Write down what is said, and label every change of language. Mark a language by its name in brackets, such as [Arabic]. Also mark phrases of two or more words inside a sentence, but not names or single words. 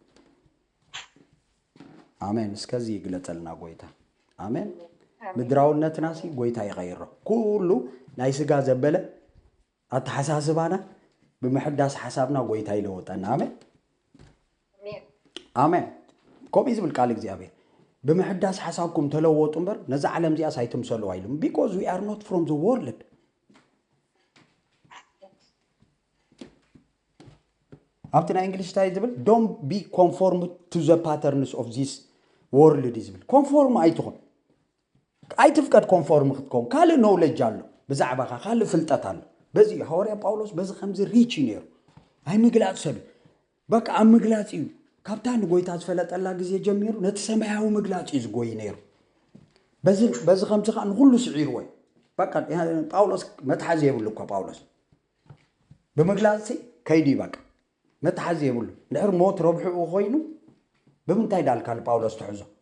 [Tigrinya] ኣሜን እስከዚ ይግለፀልና ጎይታ ኣሜን ምድራውነትና ሲ ጎይታ ይቀይሮ ኩሉ ናይ ስጋ ዘበለ ኣተሓሳስባና ብምሕዳስ ሓሳብና ጎይታ ይለወጠና ኣሜን ኣሜን ከምኡ ዝብል ቃል እግዚኣብሔር ብምሕዳስ ሓሳብኩም ተለወጡ እምበር ነዛ ዓለም እዚኣ ሳይትምሰሉ ኣይሉም [English] because we are not from the world [Tigrinya] ኣብቲ ናይ እንግሊሽ እንታይ ዝብል [English] don't be conformed to the patterns of this world [Tigrinya] ዝብል ኮንፎርም ኣይትኹን ኣይትፍቀድ ኮንፎርም ክትኮን ካልእ ኖውሌጅ ኣሎ ብዛዕባኻ ካልእ ፍልጠት ኣሎ በዚ ሐዋርያ ጳውሎስ በዚ ከምዚ ሪች ነይሩ ኣይ ምግላፅ ሰብ በቃ ኣብ ምግላፅ እዩ ካብታ ንጎይታ ዝፈለጠላ ግዜ ጀሚሩ ነቲ ሰማያዊ ምግላፅ እዩ ዝጎይ ነይሩ በዚ ከምዚ ከዓ ንኩሉ ስዒርዎ በቃ ጳውሎስ መትሓዚ የብሉ እኳ ጳውሎስ ብምግላፅ ከይዲ በቃ መትሓዚ የብሉ ንድሕር ሞት ረብሕኡ ኮይኑ ብምንታይ ዳልካል ጳውሎስ ትሕዞ